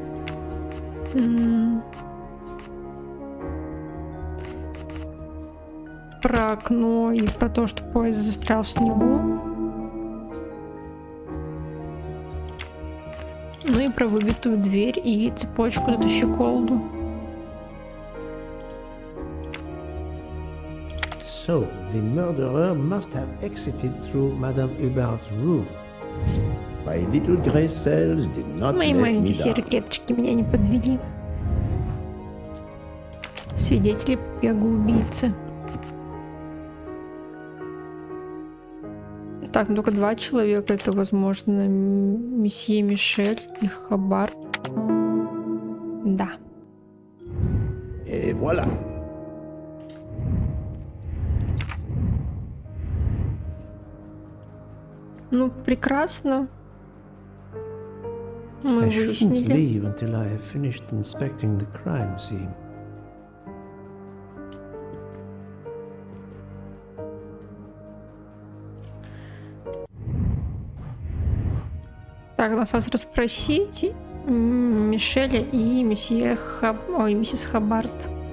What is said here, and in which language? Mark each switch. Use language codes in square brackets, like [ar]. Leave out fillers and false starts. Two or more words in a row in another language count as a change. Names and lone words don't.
[ru] Про окно и про то, что поезд застрял в снегу. Ну и про выбитую дверь и цепочку, эту щеколду. [en] So, the murderer must have exited through Madame Hubert's room. My little gray cells did not [ru] Мои [en] let me [ru] маленькие серые [en] down. [ru] клеточки меня не подвели. Свидетели побега убийцы. Так, ну только 2 человека. Это, возможно, месье Мишель и Хабар. Да. [fr] Et voilà. [ru] Ну, прекрасно. Мы [en] I shouldn't [ru] выяснили. [en] leave until I have finished inspecting the crime scene. [ru] Так, нас осталось расспросить Мишеля и месье миссис Хаббард.